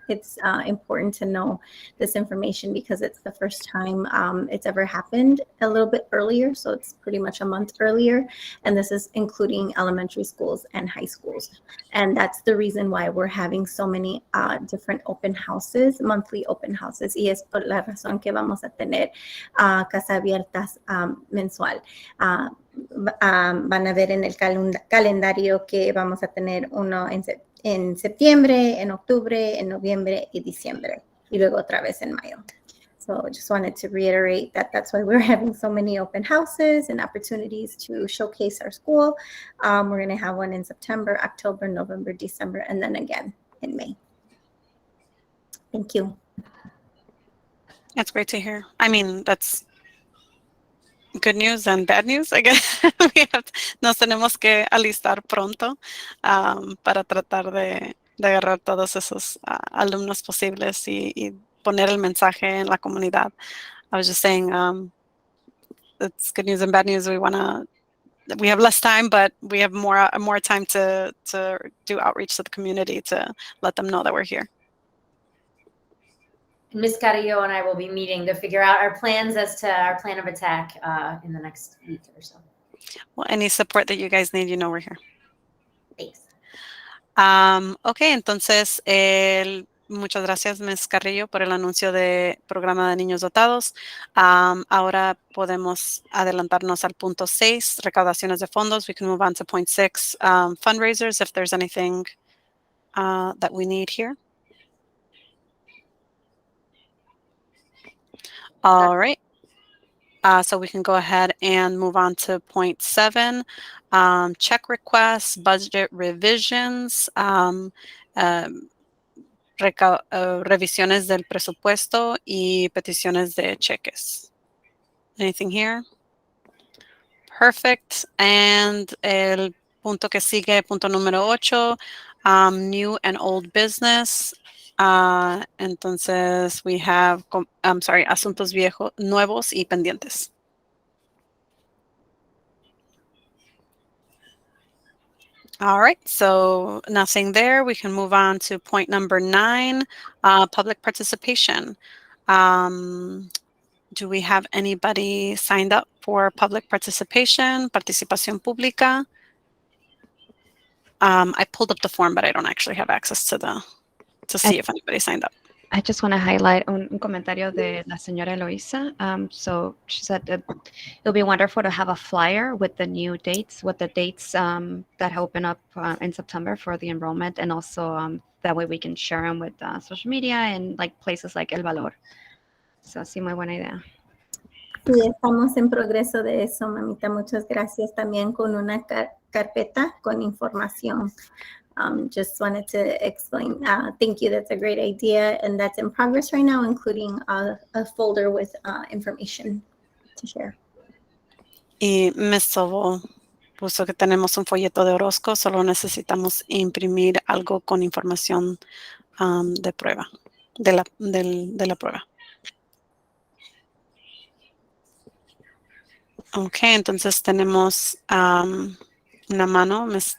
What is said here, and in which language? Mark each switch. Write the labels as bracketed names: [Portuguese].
[English] It's important to know this information because it's the first time it's ever happened a little bit earlier. So it's pretty much a month earlier. And this is including elementary schools and high schools. And that's the reason why we're having so many different open houses, monthly open houses. [Spanish] Y es por la razón que vamos a tener casa abiertas mensual. Van a ver en el calendario que vamos a tener uno en septiembre, en octubre, en noviembre y diciembre, y luego otra vez en mayo. [English] So just wanted to reiterate that that's why we're having so many open houses and opportunities to showcase our school. We're going to have one in September, October, November, December, and then again in May. Thank you. That's great to hear. I mean, that's good news and bad news, I guess. [Spanish] Nos tenemos que alistar pronto para tratar de agarrar todos esos alumnos posibles y poner el mensaje en la comunidad. [English] I was just saying, it's good news and bad news. We have less time, but we have more time to do outreach to the community to let them know that we're here. Ms. Carrillo and I will be meeting to figure out our plans as to our plan of attack in the next week or so. Well, any support that you guys need, you know we're here. Thanks. [Spanish] Ok, entonces, muchas gracias, Ms. Carrillo, por el anuncio de programa de niños dotados. Ahora podemos adelantarnos al punto 6, recaudaciones de fondos. [English] We can move on to point 6, fundraisers, if there's anything that we need here. All right. So we can go ahead and move on to point 7, check requests, budget revisions, [Spanish] revisiones del presupuesto y peticiones de cheques. [English] Anything here? Perfect. [Spanish] And el punto que sigue, punto número 8, [English] new and old business. [Spanish] Entonces, [English] we have, [Spanish] asuntos viejos, nuevos y pendientes. [English] All right, so nothing there. We can move on to point number 9, public participation. Do we have anybody signed up for public participation, [Spanish] participación pública? [English] I pulled up the form, but I don't actually have access to see if anybody signed up. I just want to highlight [Spanish] un comentario de la señora Eloisa. [English] So she said that it'll be wonderful to have a flyer with the new dates, with the dates that open up in September for the enrollment, and also that way we can share them with social media and like places like El Valor. [Spanish] So sí, muy buena idea. Sí, estamos en progreso de eso, mamita. Muchas gracias. También con una carpeta con información. [English] Just wanted to explain. Thank you. That's a great idea. And that's in progress right now, including a folder with information to share. [Spanish] Y Ms. Sobo puso que tenemos un folleto de Orozco, solo necesitamos imprimir algo con información de prueba, de la prueba. Ok, entonces tenemos una mano, Ms.